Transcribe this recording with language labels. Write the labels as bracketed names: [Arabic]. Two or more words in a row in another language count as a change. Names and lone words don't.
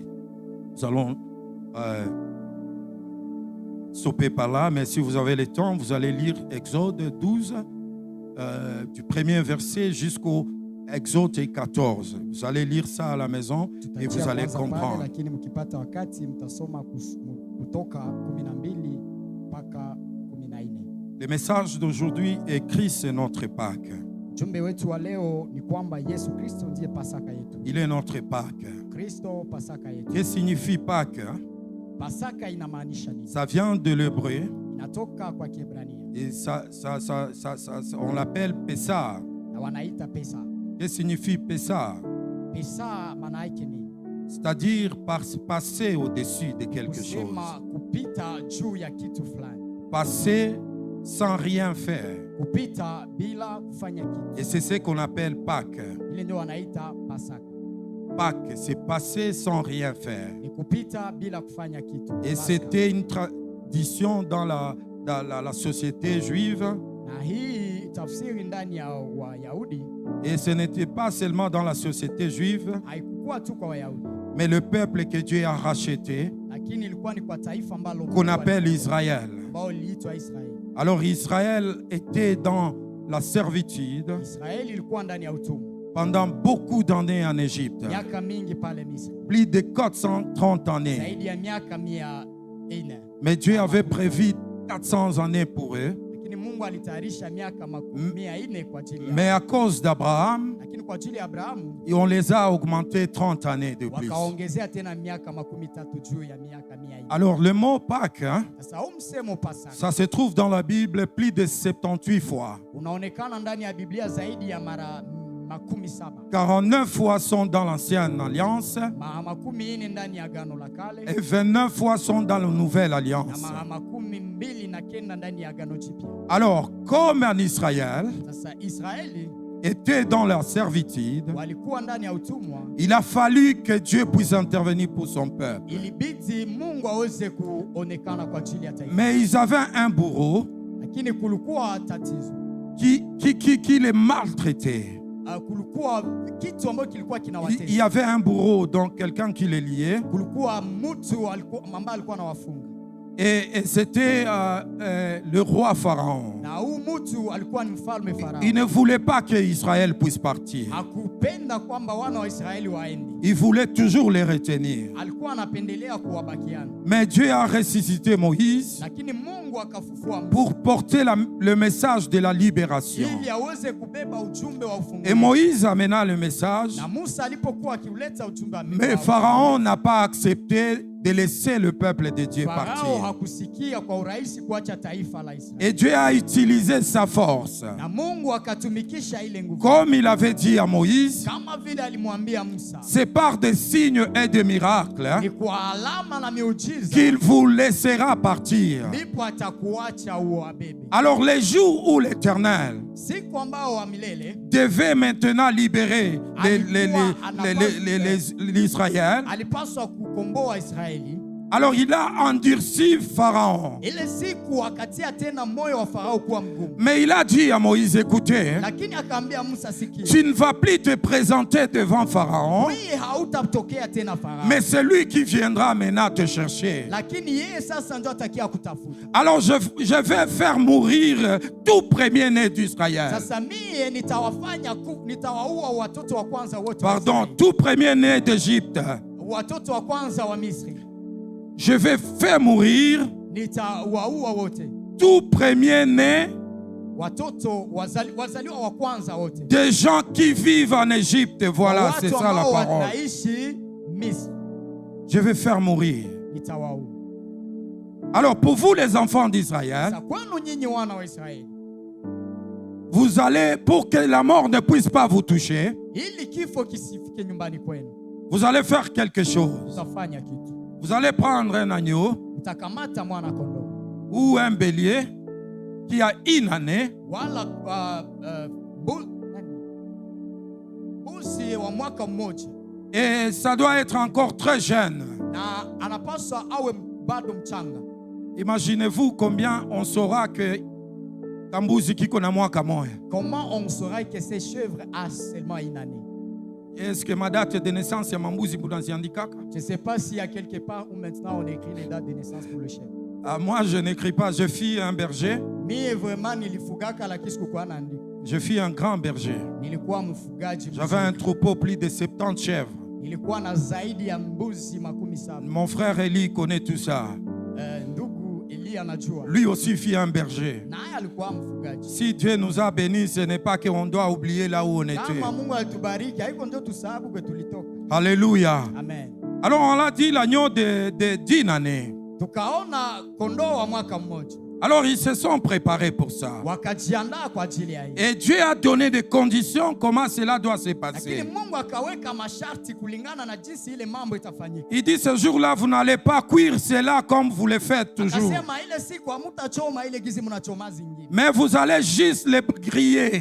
[French] Nous allons stopper par là, mais si vous avez le temps, vous allez lire Exode 12, du premier verset jusqu'au Exode 14. Vous allez lire ça à la maison et vous allez comprendre. [Swahili] Lakini mkipata wakati mtasoma kutoka 12 mpaka 14. [French] Le message d'aujourd'hui est Christ est notre Pâque. [Swahili] Ujumbe wetu wa leo ni kwamba Yesu Kristo ndiye Pasaka yetu. [French] Il est notre Pâque. [Swahili] Kristo Pasaka yetu. [French] Qu'est-ce que signifie Pâque? [Swahili] Pasaka inamaanisha nini? [French] Ça vient de l'hébreu [Swahili] Inatoka kwa Kiebrania. [French] et on l'appelle Pessah. [Swahili] Na wanaita Pesa. [French] Qu'est-ce que signifie Pessah? [Swahili] Pesa maana yake nini? [French] C'est-à-dire passer au-dessus de quelque chose. [Swahili] Kusema kupita juu ya kitu fulani. [French] Passer sans rien faire. [Swahili] Kupita bila kufanya kitu. [French] Et c'est ce qu'on appelle Pâques. [Swahili] Ile ndio wanaita Pasaka. [French] Pâques, c'est passer sans rien faire. [Swahili] Ni kupita bila kufanya kitu. [French] Et c'était une tradition dans la société juive. [Swahili] Na hii tafsiri ndani ya Wayahudi. [French] Et ce n'était pas seulement dans la société juive, [Swahili] Haikuwa tu kwa Wayahudi. [French] mais le peuple que Dieu a racheté, [Swahili] Lakini ilikuwa ni kwa taifa ambalo [French] qu'on appelle Israël. [Swahili] ambao liliitwa Israeli. [French] Alors Israël était dans la servitude [Swahili] Israeli ilikuwa ndani ya utumwa. [French] pendant beaucoup d'années en Égypte. [Swahili] Miaka mingi pale Misri. [French] Plus de 430 années. [Swahili] Zaidi ya miaka 400. [French] Mais Dieu avait prévu 400 années pour eux. [Swahili] Lakini Mungu alitayarisha miaka 400 kwa ajili yao. [French] Mais à cause d'Abraham, [Swahili] Lakini kwa ajili ya Abrahamu [French] on les a augmentés 30 années de plus. [Swahili] wakaongezea tena miaka 13 juu ya miaka 400. [French] Alors le mot Pâques, hein, [Swahili] Sasa huu msemo Pasaka [French] ça se trouve dans la Bible plus de 78 fois. [Swahili] unaonekana ndani ya Biblia zaidi ya mara 17. [French] 49 fois sont dans l'Ancienne Alliance [Swahili] Mara 40 ndani ya Agano la Kale [French] et 29 fois sont dans la Nouvelle [Swahili] na [French] Alliance. [Swahili] mara 29 ndani ya Agano Jipya. [French] Alors, comme en Israël [Swahili] Sasa Israeli [French] était dans leur servitude, [Swahili] walikuwa ndani ya utumwa, [French] il a fallu que Dieu puisse intervenir pour son peuple. [Swahili] ilibidi Mungu aweze kuonekana kwa ajili ya taifa. [French] Mais ils avaient un bourreau [Swahili] Lakini kulikuwa tatizo. [French] qui les maltraitait. [Swahili] Kulikuwa kitu ambacho kilikuwa [French] Il y [Swahili] kinawatesa. [French] avait un bourreau, donc quelqu'un qui les liait. [Swahili] Kulikuwa mtu ambaye alikuwa anawafunga. [French] Et c'était le roi Pharaon. [Swahili] Na huu mtu alikuwa ni mfalme Farao. [French] Il ne voulait pas que Israël puisse partir. [Swahili] Hakupenda kwamba wana wa Israeli waende. [French] Il voulait toujours les retenir. [Swahili] Alikuwa anapendelea kuwabakiana. [French] Mais Dieu a ressuscité Moïse [Swahili] Lakini Mungu akafufua Musa [French] pour porter le message de la libération. [Swahili] ili aweze kubeba ujumbe wa [French] Et [Swahili] ufunguzi. [French] Moïse amena le message, [Swahili] Na Musa alipokuwa akiuleta ujumbe wa [French] mais Pharaon n'a pas accepté de laisser le peuple de Dieu [Swahili] Farao [French] partir. [Swahili] hakusikia kwa urahisi kuacha taifa la Israeli. [French] Et Dieu a utilisé sa force. [Swahili] Na Mungu akatumikisha ile nguvu. [French] Comme il avait dit à Moïse, [Swahili] Kama vile alimwambia Musa. [French] c'est par des signes et des miracles [Swahili] Ni kwa alama na miujiza [French] qu'il vous laissera partir. [Swahili] ndipo atakuacha uwabebe. [French] Alors les jours où l'Éternel [Swahili] Siku ambao wa milele [French] devait maintenant libérer l'Israël, [Swahili] alipaswa kukomboa Israeli. [French] alors il a endurci Pharaon. [Swahili] Ile siku akatia tena moyo wa Farao kuwa mgumu. [French] Mais il a dit à Moïse, écoutez, [Swahili] Lakini akaambia Musa, sikia. [French] tu ne vas plus te présenter devant Pharaon, [Swahili] Wewe hautatokea tena Farao. [French] mais c'est lui qui viendra maintenant te chercher. [Swahili] Lakini yeye sasa ndio atakia kutafuta. [French] Alors je vais faire mourir tout premier-né d'Israël. [Swahili] Sasa mie nitawaua watoto wa kwanza wote. [French] Pardon, tout premier-né d'Égypte. [Swahili] Watoto wa kwanza wa Misri. [French] Je vais faire mourir [Swahili] Nitawaua wote. [French] tout premier-né [Swahili] Watoto wazaliwa wa kwanza wote. [French] des gens qui vivent en Égypte. Voilà, c'est ça la parole. [Swahili] Wanaishi Misri. [French] Je vais faire mourir. [Swahili] Nitawaua. [French] Alors pour vous les enfants d'Israël, [Swahili] Sasa kwenu nyinyi wana wa Israeli, [French] vous allez, pour que la mort ne puisse pas vous toucher, [Swahili] ili kifo kisifike nyumbani kwenu, [French] vous allez faire quelque chose. [Swahili] utafanya kitu. [French] Vous allez prendre un agneau [Swahili] Utakamata mwana kondoo [French] ou un bélier qui a une année [Swahili] wala mbuzi wa mwaka mmoja, [French] et ça doit être encore très jeune. [Swahili] na anapaswa awe bado mchanga. [French] Imaginez-vous combien on saura que [Swahili] kambuzi kiko na mwaka moya. [French] Comment on saura que ces chèvres a seulement une année? Est-ce que ma date de naissance [Swahili] ya mambuzi bunaziandikaka? [French] Je ne sais pas s'il y a quelque part où maintenant on écrit les dates de naissance pour le chèvre. Moi je n'écris pas, je suis un berger. [Swahili] Mie vraiment nilifugaka lakini sikukuwa naandika. [French] Je fus un grand berger. [Swahili] Nilikuwa mfugaji. [French] J'avais un troupeau plus de 70 chèvres. [Swahili] Nilikuwa na zaidi ya mbuzi 70. [French] Mon frère Eli connaît tout ça. [Swahili] Ndugu Eli anajua. [French] Lui aussi fut un berger. [Swahili] Naye alikuwa mfugaji. [French] Si Dieu nous a bénis, ce n'est pas qu'on doit oublier là où on était. [Swahili] Kama Mungu alitubariki, haiko ndio tusahau kwa tulitoka. [French] Alléluia. [Swahili] Amen. [French] Alors on a dit l'agneau de 10 années. [Swahili] Tukaona kondoo wa mwaka mmoja. [French] Alors ils se sont préparés pour ça. [Swahili] Wakajiandaa kwa ajili ya hiyo. [French] Et Dieu a donné des conditions comment cela doit se passer. [Swahili] Lakini Mungu akaweka masharti kulingana na jinsi ile mambo itafanyika. [French] Il dit ce jour-là vous n'allez pas cuire cela comme vous le faites toujours. [Swahili] Akasema ile siku hamtachoma ile gizi mnachoma zingine. [French] Mais vous allez juste les griller.